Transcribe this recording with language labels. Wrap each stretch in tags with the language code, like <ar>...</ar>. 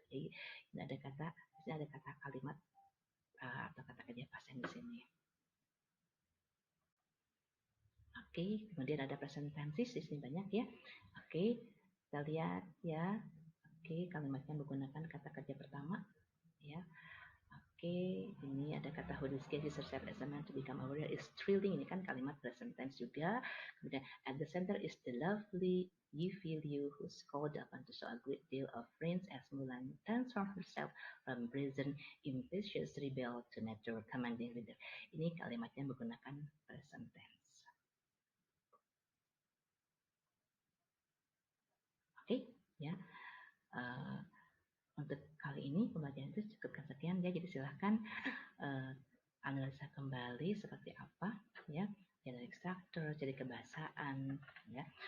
<id>Jadi ini ada kata kalimat atau kata kerja pasien di sini. Oke, kemudian ada present tenses di sini banyak, ya. Oke, kita lihat, ya. Oke, kalimatnya menggunakan kata kerja pertama, ya. Oke, ini ada kata</id> <en>who disguises herself as a man to become a warrior is thrilling.</en> <id>Ini kan kalimat present tense juga. Kemudian</id> <en>at the center is the lovely Yi Liu who's called upon to show a great deal of brains as Mulan transforms herself from brazen, impetuous rebel to natural commanding leader.</en> <id>Ini kalimatnya menggunakan present tense. Oke, ya. Untuk kali ini pembelajaran itu cukup sekian, ya. Jadi silahkan analisa kembali seperti apa, ya, generic structure, jadi kebahasaan, ya.</id>